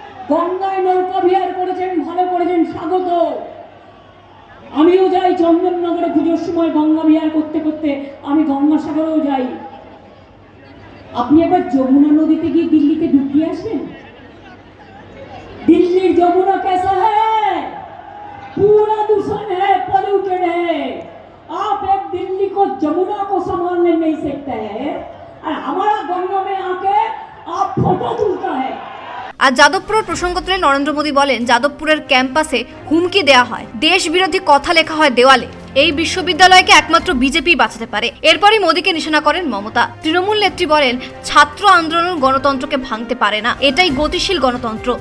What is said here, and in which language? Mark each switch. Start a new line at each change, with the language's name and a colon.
Bangla: গঙ্গায় নৌকা বিহার করেছেন, ভালো করেছেন, স্বাগত। আমিও যাই চন্দননগরে পুজোর সময় গঙ্গা বিহার করতে করতে, আমি গঙ্গাসাগরেও যাই। আপনি একবার যমুনা নদীতে গিয়ে দিল্লিতে ডুবিয়ে আসেন।
Hindi: दिल्ली जमुना कैसा है? पूरा दूषण है, पॉल्यूटेड है। आप एक दिल्ली को जमुना को संभालने नहीं सकते हैं और हमारा गंगा में आके आप फोटो तुलता है।
Bangla: আর যাদবপুরের প্রসঙ্গ তুলে নরেন্দ্র মোদী বলেন, যাদবপুরের ক্যাম্পাসে হুমকি দেওয়া হয়, দেশ বিরোধী কথা লেখা হয় দেওয়ালে। এই বিশ্ববিদ্যালয়কে একমাত্র বিজেপি বাঁচাতে পারে। এরপরই মোদীকে নিশানা করেন মমতা। তৃণমূল নেত্রী বলেন, ছাত্র আন্দোলন গণতন্ত্রকে ভাঙতে পারে না, এটাই গতিশীল গণতন্ত্র।